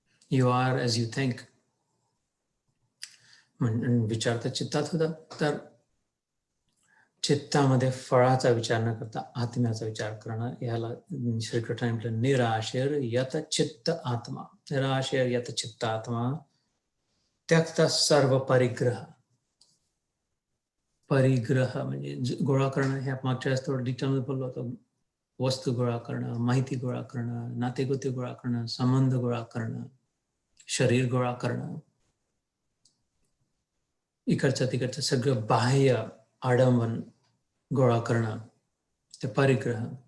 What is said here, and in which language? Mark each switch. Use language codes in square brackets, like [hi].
[en] You are as you think. [mr] विचार तर चित्तात होता, तर चित्तामध्ये फळाचा विचार न करता आत्म्याचा विचार करणं, याला श्रीकृष्णाने म्हटलं [sa] निराशेर यत चित्त आत्मा. निराशेर यत चित्त आत्मा त्यक्त सर्व परिग्रह. [mr] परिग्रह म्हणजे गोळा करणं, हे मागच्या वेळेस थोडं डिटेलमध्ये बोललो होतो. वस्तू गोळा करणं, माहिती गोळा करणं, नातेगोते गोळा करणं, संबंध गोळा करणं, शरीर गोळा करणं, इकडचं तिकडचं सगळं बाह्य आडंबन गोळा करणं, ते परिग्रह.